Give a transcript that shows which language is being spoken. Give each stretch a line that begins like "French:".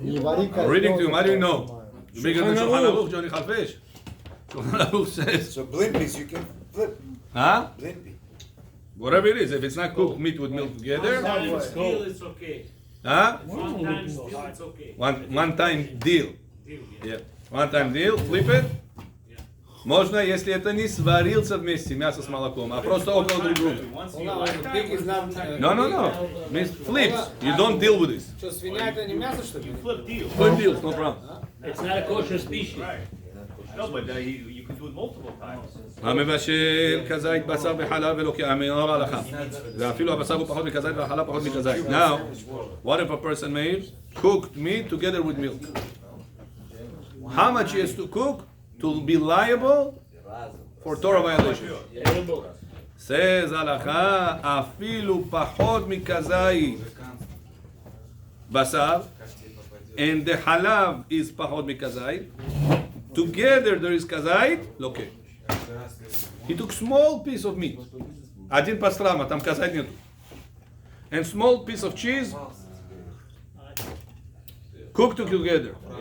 English: I'm reading to you, how do you know? Bigger than Shulchan Aruch, Johnny Chalfesh. Shulchan Aruch says, So blimpies you can flip. huh? Blimpy. Whatever it is, if it's not cooked meat with milk together, Sometimes still it's okay. huh? Sometimes still it's okay. One time deal. Deal, Yeah. One time deal, flip it.
Russian: Можно, если это не сварился вместе мясо с молоком, а просто около друг друга.
English: Hold on, the pig is not... No. Means flips. You don't deal with this.
Russian: Что, свинья это не мясо, что ли?
English: Flip deal. Flip deals, no problem. It's not a kosher species. Right. No, but you can do it multiple times.
Hebrew: המבשל כזית בשר וחלב ולא כאמר הלכה. ואפילו הבשר הוא פחות מכזית והחלב פחות מכזית.
English: Now, what if a person made cooked meat together with milk? How much he has to cook to be liable for Torah violation? Says
Hebrew: הלכה, אפילו פחות מכזית בשר,
English: and the halav is
Hebrew: פחות מכזית.
English: Together there is kazait, okay. He took small piece of meat.
Russian: Один пастрама, там кazait нету.
English: And small piece of cheese, cooked together.